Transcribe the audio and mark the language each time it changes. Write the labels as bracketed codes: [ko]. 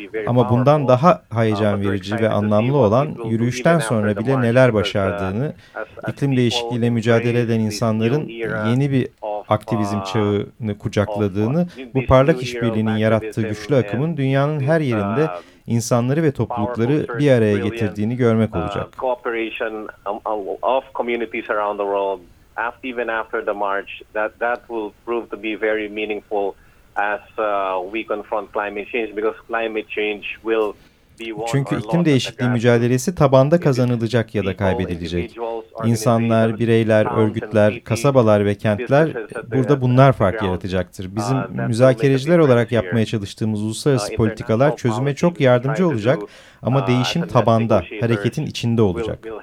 [tr] Ama bundan daha heyecan verici ve anlamlı olan yürüyüşten sonra bile neler başardığını, iklim değişikliğiyle mücadele eden insanların yeni bir aktivizm çağını kucakladığını, bu parlak işbirliğinin yarattığı güçlü akımın dünyanın her yerinde insanları ve toplulukları bir araya getirdiğini görmek olacak. [en] Cooperation of communities around the world, even after the march, that will prove to be very meaningful as we confront climate change, because climate change will. [tr] Çünkü iklim değişikliği mücadelesi tabanda kazanılacak ya da kaybedilecek. İnsanlar, bireyler, örgütler, kasabalar ve kentler burada bunlar fark yaratacaktır. Bizim müzakereciler olarak yapmaya çalıştığımız uluslararası politikalar çözüme çok yardımcı olacak ama değişim tabanda, hareketin içinde olacak.